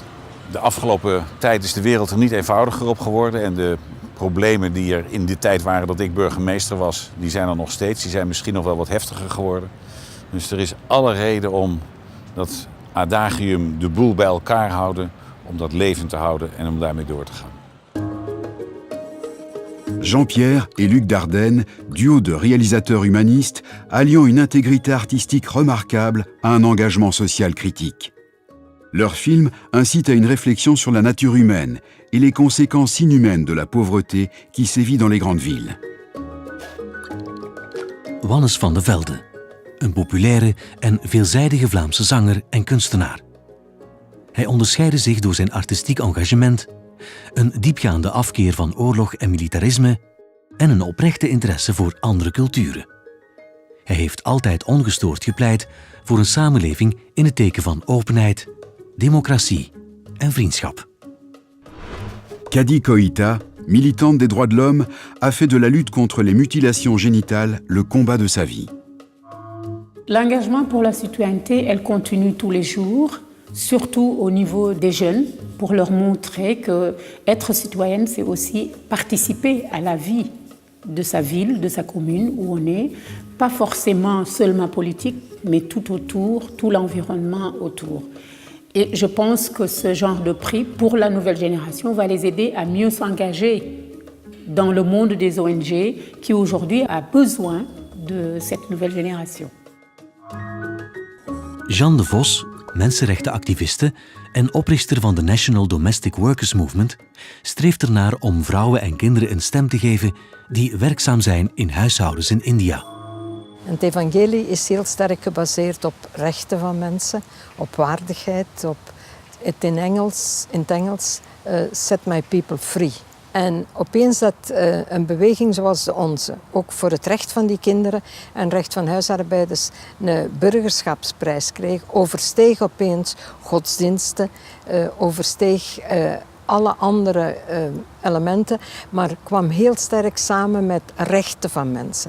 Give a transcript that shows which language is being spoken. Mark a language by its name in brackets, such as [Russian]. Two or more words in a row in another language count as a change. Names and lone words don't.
[Dutch] De afgelopen tijd is de wereld er niet eenvoudiger op geworden. En de problemen die er in de tijd waren dat ik burgemeester was, die zijn er nog steeds. Die zijn misschien nog wel wat heftiger geworden. Dus er is alle reden om dat adagium, de boel bij elkaar houden, om dat levend te houden en om daarmee door te gaan. [French] Jean-Pierre et Luc Dardenne, duo de réalisateurs humanistes, alliant une intégrité artistique remarquable à un engagement social critique. Leur film incite à une réflexion sur la nature humaine et les conséquences inhumaines de la pauvreté qui sévit dans les grandes villes. [Dutch] Wannes van de Velde, een populaire en veelzijdige Vlaamse zanger en kunstenaar. Hij onderscheidde zich door zijn artistiek engagement, een diepgaande afkeer van oorlog en militarisme en een oprechte interesse voor andere culturen. Hij heeft altijd ongestoord gepleit voor een samenleving in het teken van openheid, democratie en vriendschap. [French] Kadi Koïta, militante des droits de l'homme, a fait de la lutte contre les mutilations génitales le combat de sa vie. L'engagement pour la citoyenneté, elle continue tous les jours, surtout au niveau des jeunes, pour leur montrer que être citoyenne, c'est aussi participer à la vie de sa ville, de sa commune où on est, pas forcément seulement politique, mais tout autour, tout l'environnement autour. Et je pense que ce genre de prix pour la nouvelle génération va les aider à mieux s'engager dans le monde des ONG qui aujourd'hui a besoin de cette nouvelle génération. [Dutch] Jeanne de Vos, mensenrechtenactiviste en oprichter van de National Domestic Workers Movement, streeft ernaar om vrouwen en kinderen een stem te geven die werkzaam zijn in huishoudens in India. Het evangelie is heel sterk gebaseerd op rechten van mensen, op waardigheid, op het in het Engels [English] set my people free. [Dutch] En opeens dat een beweging zoals de onze, ook voor het recht van die kinderen en recht van huisarbeiders, een burgerschapsprijs kreeg, oversteeg opeens godsdiensten, oversteeg alle andere elementen, maar kwam heel sterk samen met rechten van mensen.